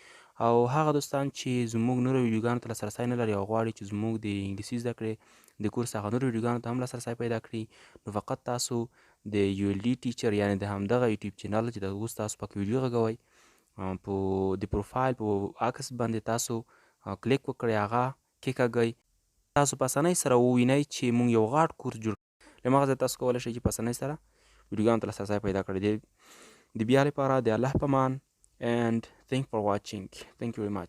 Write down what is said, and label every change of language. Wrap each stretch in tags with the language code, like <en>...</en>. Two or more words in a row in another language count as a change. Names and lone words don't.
<ps>او هغه دوستان چې زموږ نورو ویډیوګانو ته لاسرسی نه لري او غواړي چې زموږ د انګلیسي زده کړې د کورس هغه نورو ویډیوګانو ته هم لاسرسی پیدا کړي نو فقط تاسو د ULD ټیچر یعنې د همدغه یوټیوب چینل چې اوس تاسو پکې ویډیو غږوئ په د پروفایل په عکس باندې تاسو کلیک وکړئ هغه کېکاږئ تاسو په اسانۍ سره ووینئ چې موږ یو غټ کورس جوړ له هماغه ځایه تاسو کولی شئ چې په اسانۍ سره ویډیوګانو ته لاسرسی پیدا کړئ. د بیا لپاره د الله په امان</ps> <en>and thank for watching. Thank you very much.</en>